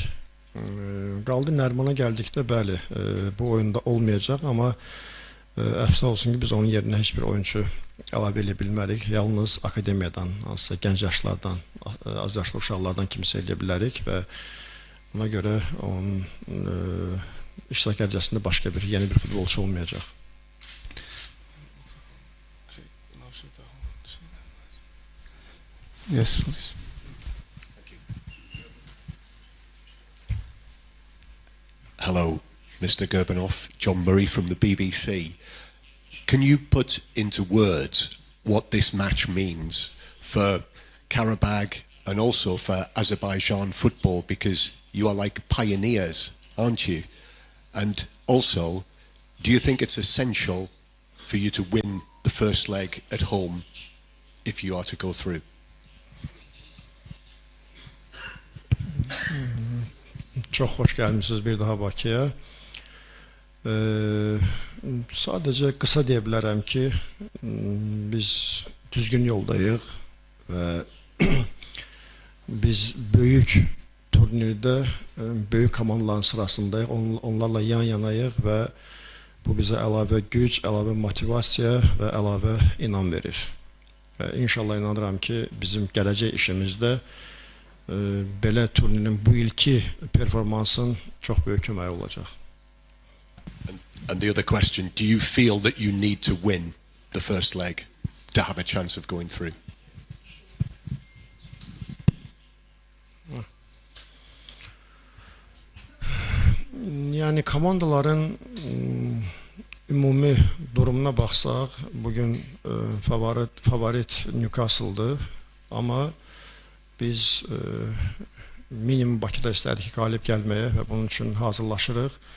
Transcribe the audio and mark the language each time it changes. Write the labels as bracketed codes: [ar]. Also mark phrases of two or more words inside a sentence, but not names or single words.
[az] Qaldı Nərimana gəldikdə, bəli, bu oyunda olmayacaq, amma əfsuslar olsun ki, biz onun yerinə heç bir oyuncu əlavə eləyə bilmərik. Yalnız akademiyadan, hansısa gənc yaşlardan, az yaşlı uşaqlardan kimsə eləyə bilərik və ona görə onun iştirak ərizəsində başqa bir, yeni bir futbolçu olmayacaq. [en] Yes, please. Hello, Mr. Gerbanoff, John Murray from the BBC. Can you put into words what this match means for Karabakh and also for Azerbaijan football, because you are like pioneers, aren't you? And also, do you think it's essential for you to win the first leg at home if you are to go through? [az] Çox xoş gəlmisiniz bir daha Bakıya. Sadəcə qısa deyə bilərəm ki, biz düzgün yoldayıq və biz böyük turnirdə böyük komandaların sırasındayıq, onlarla yan-yanayıq və bu bizə əlavə güc, əlavə motivasiya və əlavə inam verir. Və inşallah inanıram ki, bizim gələcək işimizdə belə turnirin bu ilki performansın çox böyük köməyi olacaq. [en] And the other question, do you feel that you need to win the first leg to have a chance of going through? [az] Yəni komandaların ümumi durumuna baxsaq, bugün favorit Newcastle-dır, amma biz minimum Bakıda istərdik ki, qalib gəlməyə və bunun üçün hazırlaşırıq.